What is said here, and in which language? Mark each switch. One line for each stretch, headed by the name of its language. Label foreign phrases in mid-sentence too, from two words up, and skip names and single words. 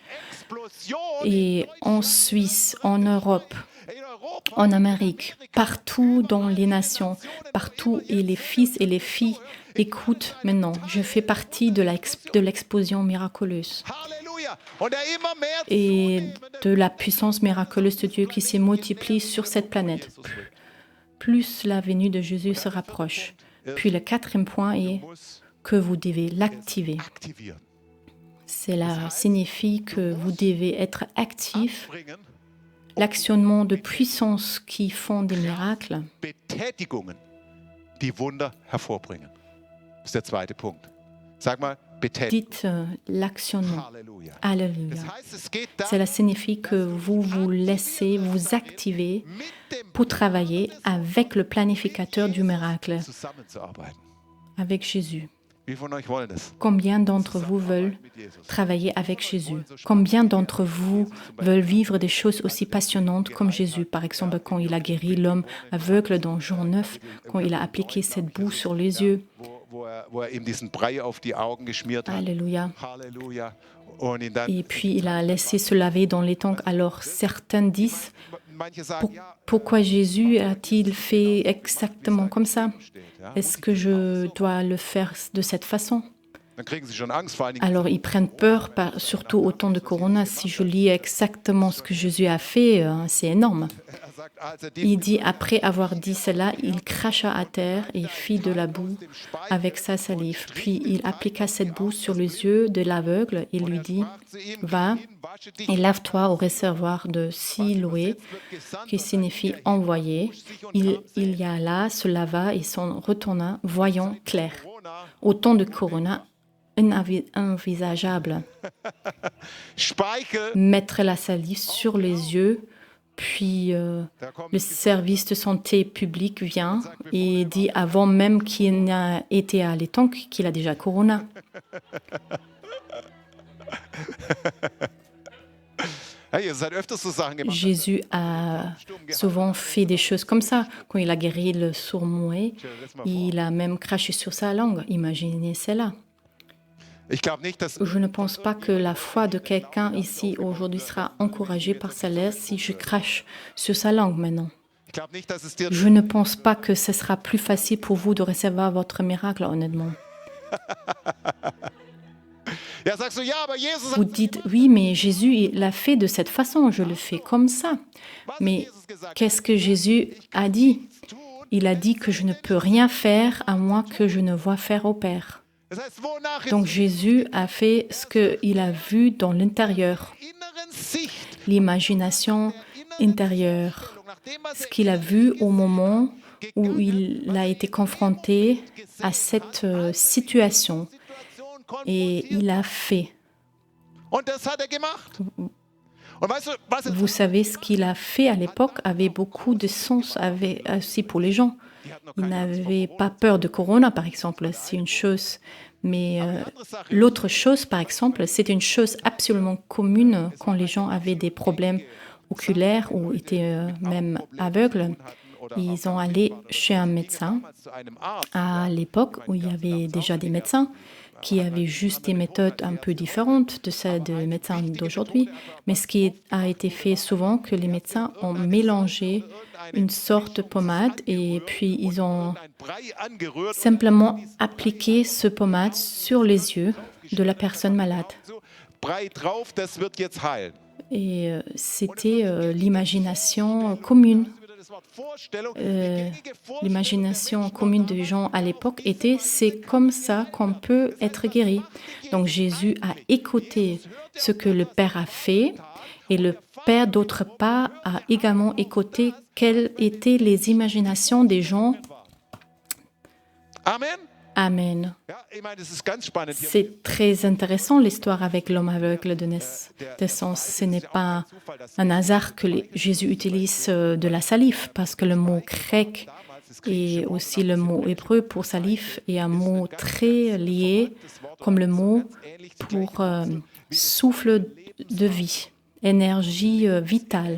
French: Explosion et en Suisse, en Europe,
German: in Europa.
French: en Amérique, partout dans les nations, partout. Et les fils et les filles écoutent maintenant. Je fais partie de l'explosion miraculeuse
German: Halleluja. Und der immer mehr
French: et de la puissance miraculeuse de Dieu qui s'est multipliée sur cette planète. Plus la venue de Jésus se rapproche. Puis le quatrième point est
German: muss
French: que vous devez l'activer.
German: aktivieren.
French: Cela signifie que vous devez être actif.
German: Bringen
French: L'actionnement de puissance qui font des miracles,
German: Betätigungen, die Wunder hervorbringen. Das ist der zweite Punkt. Sag mal, Betätigung.
French: dites l'actionnement.
German: Halleluja.
French: Alléluia.
German: Das heißt, es geht
French: Cela
German: darum,
French: signifie que vous vous laissez vous activer
German: mit dem
French: pour travailler avec le planificateur du miracle,
German: zusammenzuarbeiten.
French: avec Jésus.
German: Wie von euch wollen es?
French: Combien d'entre vous veulent
German: Mit Jesus.
French: travailler avec Jésus? Combien d'entre vous veulent vivre des choses aussi passionnantes comme Jésus? Par exemple, quand il a guéri l'homme aveugle dans Jean 9, quand il a appliqué cette boue sur les yeux.
German: Wo er ihm diesen Brei auf die Augen geschmiert hat.
French: Alléluia.
German: Halleluja. Und ihn dann,
French: Et puis il a laissé se laver dans les tanks. Alors certains disent,
German: manche sagen, ja,
French: pourquoi Jésus a-t-il fait exactement comme ça?
German: steht, ja.
French: Est-ce que je dois le faire de cette façon?
German: Dann kriegen sie schon Angst, vor allen Dingen.
French: Alors ils prennent peur, surtout au temps de Corona. Si je lis exactement ce que Jésus a fait, c'est énorme.
German: Er sagt, als er
French: Il dit, après avoir dit cela, il cracha à terre et fit de la boue avec sa salive. Puis il appliqua cette boue sur les yeux de l'aveugle et lui dit, va et lave-toi au réservoir de Siloé, qui signifie envoyé. Il y alla, se lava et s'en retourna, voyant clair. Au temps de Corona, envisageable.
German: Speichel,
French: Mettre la salive sur les yeux, puis
German: da kommt
French: le service de santé publique vient et dit avant même qu'il n'a été à l'étang qu'il a déjà Corona.
German: hey, ihr seid öfters so Sachen gemacht.
French: Jésus a souvent fait des choses comme ça. Quand il a guéri le sourd-muet, il a même craché sur sa langue. Imaginez cela.
German: Ich glaube nicht, dass
French: Je ne pense pas que la foi de quelqu'un ici aujourd'hui sera encouragée par cela si je crache sur sa langue maintenant.
German: ich glaube nicht, dass es dir
French: Je ne pense pas que ce sera plus facile pour vous de recevoir votre miracle, honnêtement.
German: ja sagst du ja, aber Jesus
French: Vous
German: hat
French: dites, oui, mais Jésus il l'a fait de cette façon, je le fais comme ça.
German: was hat
French: Mais
German: Jesus gesagt?
French: qu'est-ce que Jésus a dit? Il a dit que je ne peux rien faire à moins que je ne vois faire au Père.
German: Das heißt, wonach
French: Donc Jésus a fait ce qu'il a vu dans l'intérieur,
German: inneren Sicht,
French: l'imagination intérieure,
German: nachdem was
French: ce qu'il a vu au moment où il a été confronté à cette situation Situation et il a fait.
German: und das hat er gemacht. Und weißt du, was es
French: Vous savez, ce qu'il a fait à l'époque avait beaucoup de sens aussi pour les gens. Il n'avait pas peur de Corona, par exemple, c'est une chose. Mais l'autre chose, par exemple, c'est une chose absolument commune quand les gens avaient des problèmes oculaires ou étaient même aveugles. Ils ont allé chez un médecin
German: zu einem Arzt,
French: à l'époque où il y avait déjà des médecins qui avaient juste des méthodes un peu différentes de celles des médecins d'aujourd'hui. Mais ce qui a été fait souvent, que les médecins ont mélangé une sorte de pommade et puis ils ont
German: ein Brei angerührt,
French: simplement appliqué ce pommade sur les yeux de la personne malade.
German: so Brei drauf, das wird jetzt heilen.
French: Et c'était l'imagination commune.
German: Das Wort Vorstellung,
French: L'imagination commune des gens à l'époque était c'est comme ça qu'on peut être guéri. Donc Jésus a écouté ce que le Père a fait et le Père d'autre part a également écouté quelles étaient les imaginations des gens. Amen. Amen.
German: Ja, ich meine, es ist ganz spannend hier.
French: C'est très intéressant l'histoire avec l'homme aveugle de naissance. Ce n'est pas un hasard que Jésus utilise de la salive parce que le mot grec Et aussi le mot hébreu pour salif est un mot très lié comme le mot pour souffle de vie, énergie vitale.